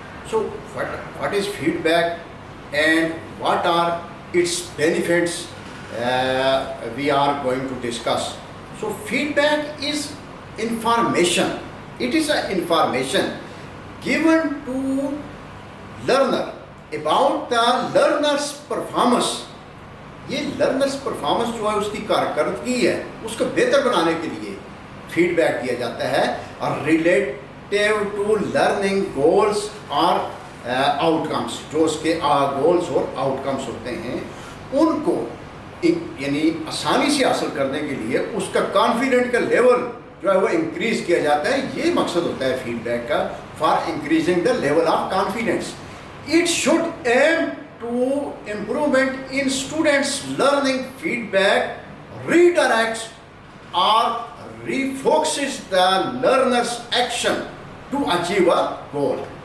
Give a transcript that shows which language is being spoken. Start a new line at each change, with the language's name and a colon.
English: So what is feedback and what are its benefits we are going to discuss. So feedback is information. It is an information given to learner about the learner's performance.
Urdu: یہ learners performance جو ہے اس کی کارکردگی ہے اس کو بہتر بنانے کے لیے فیڈ بیک دیا جاتا ہے اور ریلیٹیو ٹو لرننگ گولز اور آؤٹ کمس، جو اس کے گولز اور آؤٹ کمس ہوتے ہیں ان کو یعنی آسانی سے حاصل کرنے کے لیے اس کا کانفیڈنٹ کا لیول جو ہے وہ انکریز کیا جاتا ہے. یہ مقصد ہوتا ہے فیڈ بیک کا،
English: For increasing the level of confidence. It should aim to improvement in students learning. Feedback redirects or refocuses the learner's action to achieve a goal.